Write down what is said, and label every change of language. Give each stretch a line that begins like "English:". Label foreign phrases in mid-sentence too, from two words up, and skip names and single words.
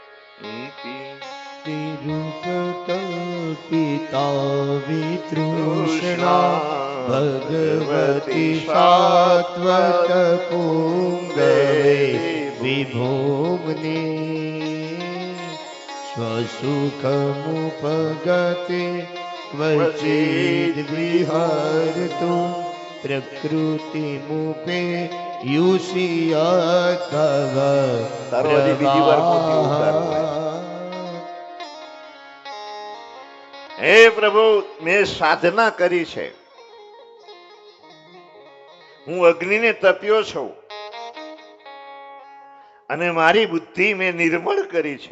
Sanskrit: રૂપ કલ્પિતા વિતૃષ્ણા ભગવતી સાત્વત પુંગવે વિભોગની સ્વસુખમુપગતે क्वचिद विहरतु प्रकृति मुपे युषिया तव
Gujarati: તારો હજી બીજી વાર મોતી ઉતારવો હોય. હે પ્રભુ, મેં સાધના કરી છે, હું અગ્નિને તપ્યો છું અને મારી બુદ્ધિ મેં નિર્મળ કરી છે.